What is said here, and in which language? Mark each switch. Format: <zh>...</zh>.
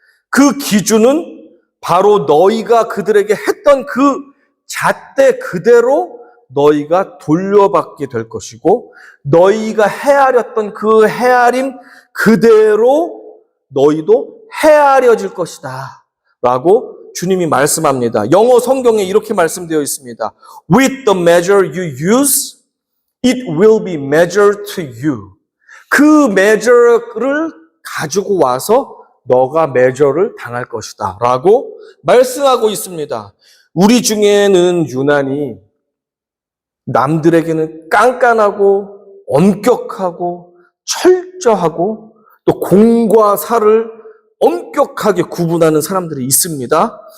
<ko>그 기준은 바로 너희가 그들에게 했던 그 잣대 그대로 너희가 돌려받게 될 것이고 너희가 헤아렸던 그 헤아림 그대로 너희도 헤아려질 것이다 라고 주님이 말씀합니다. 영어 성경에 이렇게 말씀되어 있습니다.</ko> <en>With the measure you use, it will be measured to you.</en> <ko>그 measure를 가지고 와서 너가 measure를 당할 것이다 라고 말씀하고 있습니다. 우리 중에는 유난히 남들에게는 깐깐하고 엄격하고 철저하고 또 공과 사를 엄격하게 구분하는 사람들이 있습니다.</ko>